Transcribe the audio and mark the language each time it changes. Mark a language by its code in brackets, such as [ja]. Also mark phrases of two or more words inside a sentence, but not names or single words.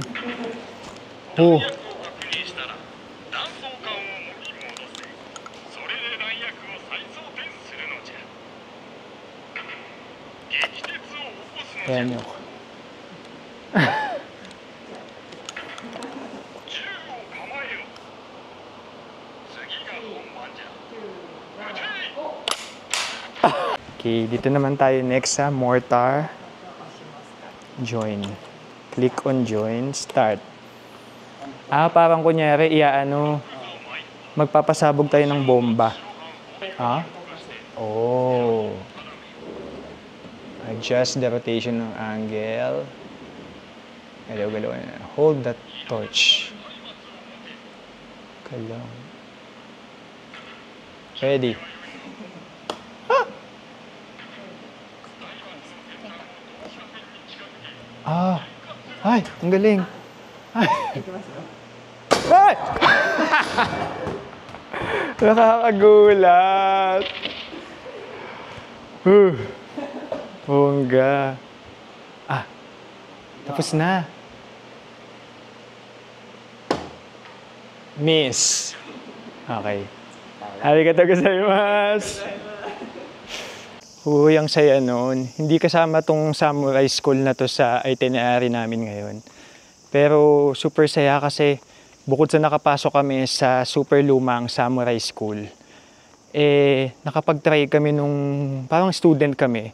[tl] Oh. Ayan yun. Okay, dito naman tayo next sa mortar. [en] Join. Click on join, start. [tl] Parang kunyari, magpapasabog tayo ng bomba. Ha? Oh. [en] Adjust the rotation ng angle. Galaw. Hold that torch. [tl] Galaw. Ready. Ay, ang galing. Ay! Nakakagulat. Bongga. Tapos na. Miss. Okay. [ja] ありがとうございます. [tl] Uy, ang saya nun. Hindi kasama tong samurai school na to sa itinerary namin ngayon. Pero super saya kasi bukod sa nakapasok kami sa super lumang samurai school, nakapag-try kami nung parang student kami.